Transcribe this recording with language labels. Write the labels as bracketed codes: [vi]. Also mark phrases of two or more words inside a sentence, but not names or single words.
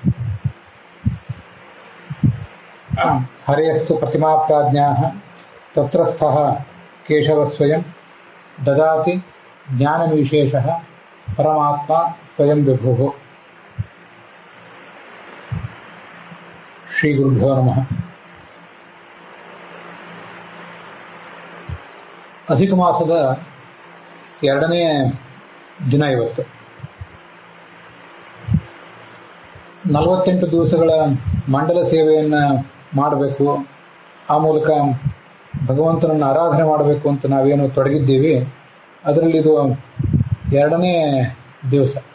[sa] हरेस्तु प्रतिमा प्राज्ञाः तत्रस्थः केशवस्वयं ददाति ज्ञानविशेषः परमात्मा स्वयं विभुः। श्री गुरुभ्यो नमः। [kn] ಅಧಿಕ ಮಾಸದ 2ನೇ ದಿನ ಇವತ್ತು. 48 ದಿವಸಗಳ ಮಂಡಲ ಸೇವೆಯನ್ನು ಮಾಡಬೇಕು, ಆ ಮೂಲಕ ಭಗವಂತನನ್ನು ಆರಾಧನೆ ಮಾಡಬೇಕು ಅಂತ ನಾವೇನು ತೊಡಗಿದ್ದೀವಿ, ಅದರಲ್ಲಿ ಇದು 2ನೇ ದಿವಸ.